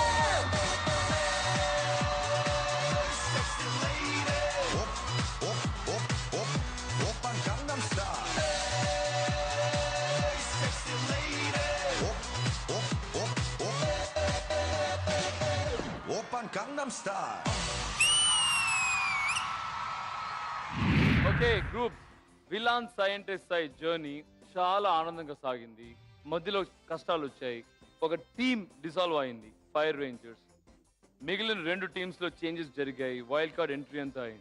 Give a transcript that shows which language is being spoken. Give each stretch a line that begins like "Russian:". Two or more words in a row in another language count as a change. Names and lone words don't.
English: Sexy lady
Korean: 오빤 강남스타일
English: Sexy lady
Korean: 오빤 강남스타일
English: ok group
Telugu: విలాన్ సైంటిస్ట్ సై జర్నీ చాలా ఆనందంగా సాగింది. మధ్యలో కష్టాలు వచ్చాయి. ఒక
English: team dissolve
Telugu: అయింది, ఫైర్ రేంజర్స్. మిగిలిన 2 టీమ్స్ లో చేంజెస్ జరిగాయి.
English: wild card entry
Telugu: అంతా అయింది.